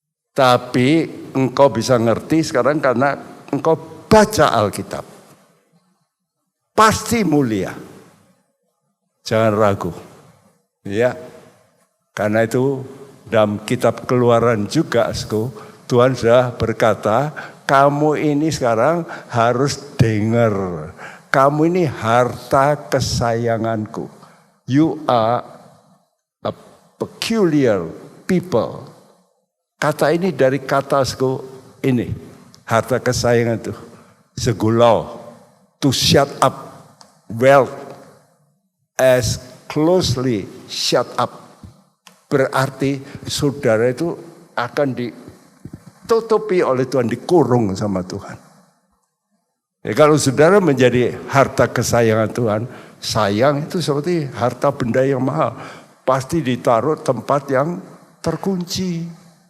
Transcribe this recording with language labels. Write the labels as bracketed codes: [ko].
[id] Tapi engkau bisa ngerti sekarang karena engkau baca Alkitab. Pasti mulia. Jangan ragu. Ya. Karena itu dalam kitab Keluaran juga, Tuhan sudah berkata, kamu ini sekarang harus dengar. Kamu ini harta kesayanganku. [en] You are a peculiar people. [id] Kata ini dari kata ini, harta kesayangan itu. [en] Segulau, to shut up, wealth as closely shut up. [id] Berarti saudara itu akan ditutupi oleh Tuhan, dikurung sama Tuhan. Ya, kalau saudara menjadi harta kesayangan Tuhan, sayang itu seperti harta benda yang mahal. Pasti ditaruh tempat yang terkunci.